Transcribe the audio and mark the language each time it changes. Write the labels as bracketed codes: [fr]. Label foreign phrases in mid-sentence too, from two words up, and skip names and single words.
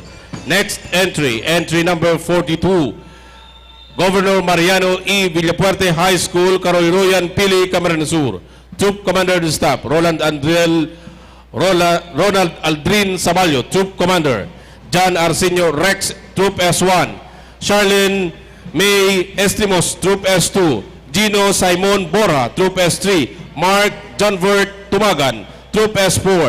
[en] Next entry, entry number 42, Governor Mariano E. Villapuerte High School, Karoyroyan, Pili, Camarines Sur. Troop Commander of the Staff, Ronald Aldrin Sabalio, Troop Commander. John Arsenio Rex, Troop S1. Charlene May Estimos, Troop S2. Gino Simon Bora, Troop S3. Mark Johnvert Tumagan, Troop S4.